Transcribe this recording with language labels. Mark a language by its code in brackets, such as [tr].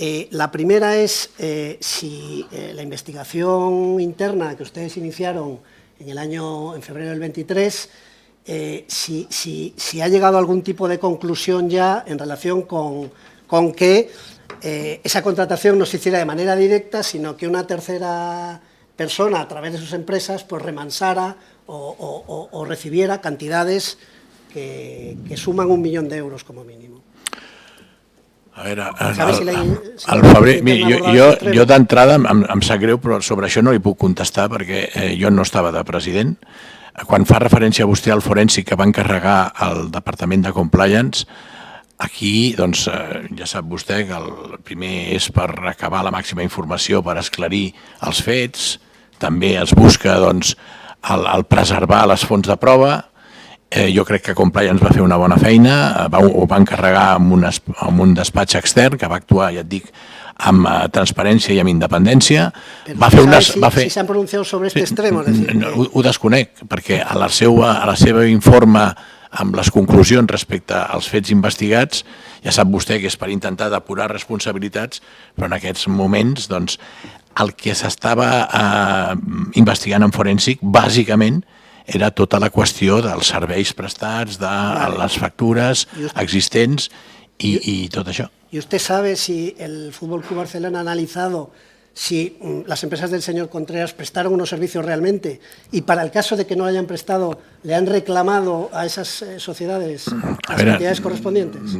[es] La primera es si la investigación interna que ustedes iniciaron en febrero del 23, si ha llegado a algún tipo de conclusión ya en relación con que esa contratación no se hiciera de manera directa, sino que una tercera persona, a través de sus empresas, pues remansara o recibiera cantidades que suman 1 millón de euros como mínimo. [ca] A veure, [es] Sabe si [ca] al febrer, jo d'entrada em sap greu, però sobre això no li puc contestar perquè jo no estava de president. Quan fa referència a vostè al forènsic que va encarregar el Departament de Compliance, aquí doncs, ja sap vostè que el primer és per recabar la màxima informació, per esclarir els fets, també es busca doncs, el preservar les fonts de prova. Jo crec que Compliance va fer una bona feina, ho va encarregar amb un despatx extern que va actuar, ja et dic, amb transparència i amb independència. Si s'han pronunciat sobre aquest extrem? Ho desconec, perquè a la seva informe amb les conclusions respecte als fets investigats, ja sap vostè que és per intentar depurar responsabilitats, però en aquests moments doncs, el que s'estava investigant en forènsic, bàsicament, era tota la qüestió dels serveis prestats, de les factures existents i tot això. [es] ¿Y usted sabe si el Fútbol Club Barcelona ha analizado si las empresas del señor Contreras prestaron unos servicios realmente y para el caso de que no hayan prestado, le han reclamado a esas sociedades las cantidades correspondientes?